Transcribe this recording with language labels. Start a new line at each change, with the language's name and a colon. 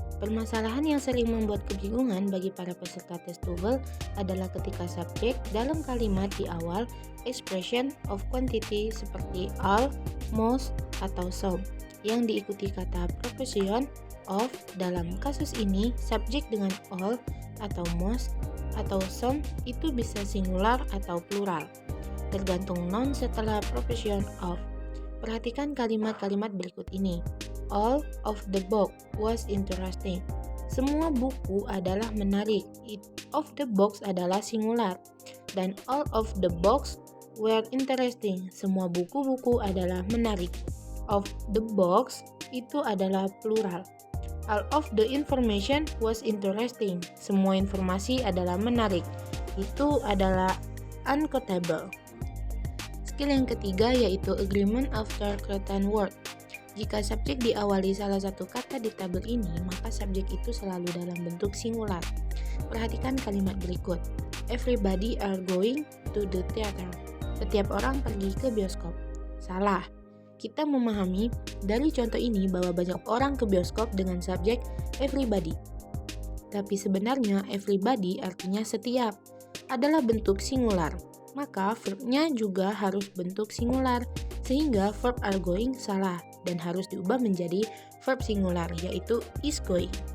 Indonesian: Permasalahan yang sering membuat kebingungan bagi para peserta tes TOEFL adalah ketika subjek dalam kalimat di awal expression of quantity seperti all, most, atau some yang diikuti kata proposition of. Dalam kasus ini, subjek dengan all atau most atau some itu bisa singular atau plural, tergantung noun setelah proposition of. Perhatikan kalimat-kalimat berikut ini.
English: All of the book was interesting.
Indonesian: Semua buku adalah menarik.
English: It of the books
Indonesian: adalah singular.
English: Dan all of the books were interesting.
Indonesian: Semua buku-buku adalah menarik.
English: Of the books
Indonesian: itu adalah plural.
English: All of the information was interesting.
Indonesian: Semua informasi adalah menarik. Itu adalah unquotable. Skill yang ketiga yaitu
English: agreement after certain word.
Indonesian: Jika subjek diawali salah satu kata di tabel ini, maka subjek itu selalu dalam bentuk singular. Perhatikan kalimat berikut.
English: Everybody are going to the theater.
Indonesian: Setiap orang pergi ke bioskop. Salah. Kita memahami dari contoh ini bahwa banyak orang ke bioskop dengan subjek everybody. Tapi sebenarnya everybody artinya setiap adalah bentuk singular. Maka verbnya juga harus bentuk singular, sehingga verb are going salah dan harus diubah menjadi verb singular, yaitu is going.